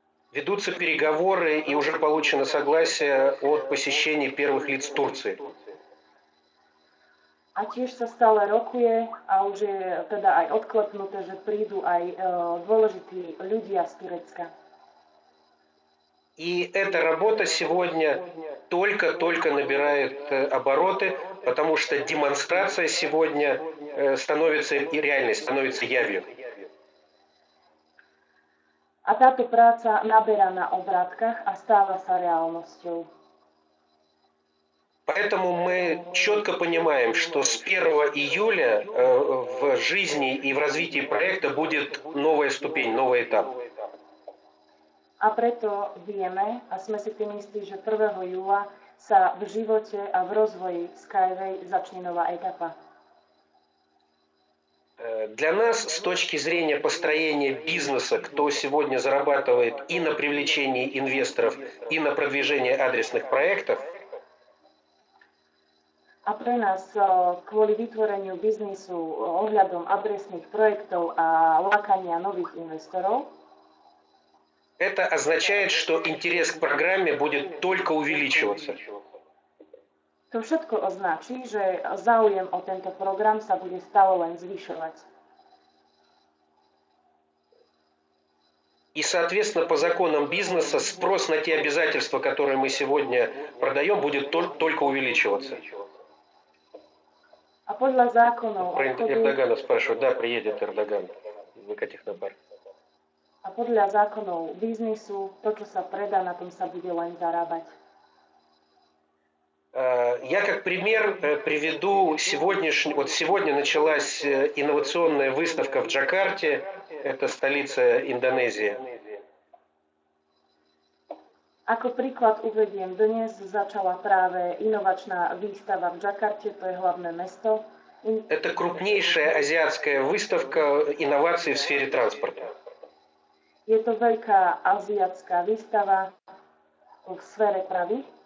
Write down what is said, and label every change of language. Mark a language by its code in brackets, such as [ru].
[ru] Ведутся переговоры и уже получено согласие от посещения первых лиц Турции. [sk] A tiež sa stále rokuje a už je teda aj odklepnuté, že prídu aj dôležití ľudia z Turecka. [ru] И эта работа сегодня только-только набирает обороты, потому что демонстрация сегодня становится и реальной, становится явью. [sk] A táto práca naberá na obrátkach a stáva sa reálnosťou. [ru] Поэтому мы четко понимаем, что с 1 июля в жизни и в развитии проекта будет новая ступень, новый этап. [sk] A preto vieme a sme si tým istí, že 1. júla sa v živote a v rozvoji Skyway začne nová etapa. [ru] Для нас, с точки зрения построения бизнеса, кто сегодня зарабатывает и на привлечении инвесторов, и на продвижении адресных проектов, [sk] A pre nás kvôli vytvoreniu biznisu ohľadom adresných projektov a lákania nových investorov, [ru] это означает, что интерес к программе будет только увеличиваться. [sk] to všetko označí, že záujem o tento program sa bude stále len zvyšovať. [ru] И, соответственно, по законам бизнеса спрос на те обязательства, которые мы сегодня продаем, будет только увеличиваться. [sk] A podľa zákonov [ru] Про Эрдогана спрашивают. Да, приедет Эрдоган в Экотехнопарк. [sk] A podľa zákonov biznisu, to, čo sa predá, na tom sa bude len zarábať. [ru] Я как пример приведу вот сегодня началась инновационная выставка в Джакарте, это столица Индонезии. [sk] Ako príklad uvediem, dnes začala práve inovačná výstava v Džakarte, to je hlavné mesto. [ru] Это крупнейшая азиатская выставка инноваций в сфере транспорта. [sk] Je to veľká aziatská výstava v sfére pravy.